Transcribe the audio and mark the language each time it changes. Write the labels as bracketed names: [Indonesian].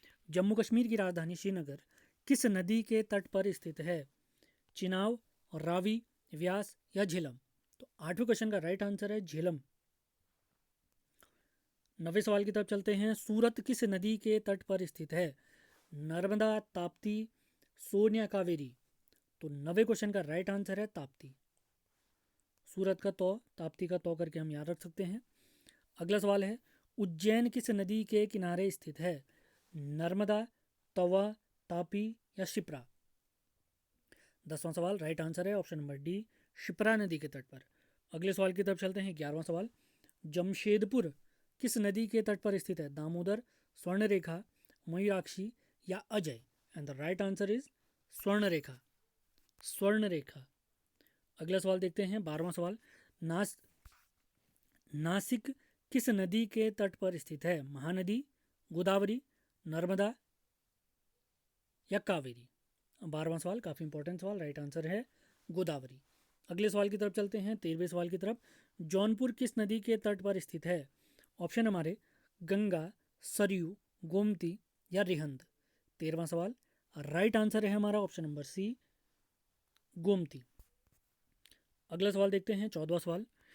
[Hindi] जम्मू कश्मीर की राजधानी श्रीनगर किस नदी के तट पर स्थित है? चिनाब, रावी, व्यास या झेलम? तो आठवें क्वेश्चन का राइट आंसर है झेलम। 9वें सवाल की तरफ चलते हैं। सूरत किस नदी के तट पर स्थित है? नर्मदा, ताप्ती, सोन या कावेरी? तो 9वें क्वेश्चन का राइट आंसर है ताप्ती। सूरत का तो, ताप्ती का तो करके हम याद रख सकते हैं। अगला सवाल है। उज्जैन किस नदी के किनारे स्थित है? नर्मदा, तवा, तापी या शिप्रा? 10वां सवाल राइट आंसर है ऑप्शन नंबर डी, शिप्रा नदी के तट पर। अगले सवाल की तरफ चलते हैं। 11वां सवाल। जमशेदपुर किस नदी के तट पर स्थित है? दामोदर, स्वर्णरेखा, मयूराक्षी या Ajay? [English] And the right answer is Swarnarekha. [Hindi] अगला सवाल देखते हैं। 12वां सवाल। नासिक किस नदी के तट पर स्थित है? महानदी, गोदावरी, नर्मदा या कावेरी? 12वां सवाल काफ़ी इंपॉर्टेंट सवाल, राइट आंसर है गोदावरी। अगले सवाल की तरफ चलते हैं। 13वें सवाल की तरफ। जौनपुर किस नदी के तट पर स्थित है? ऑप्शन हमारे गंगा, सरयू, गोमती या रिहंद? 13वां सवाल राइट आंसर है हमारा ऑप्शन नंबर सी, गोमती। अगला सवाल देखते हैं। 14वां सवाल।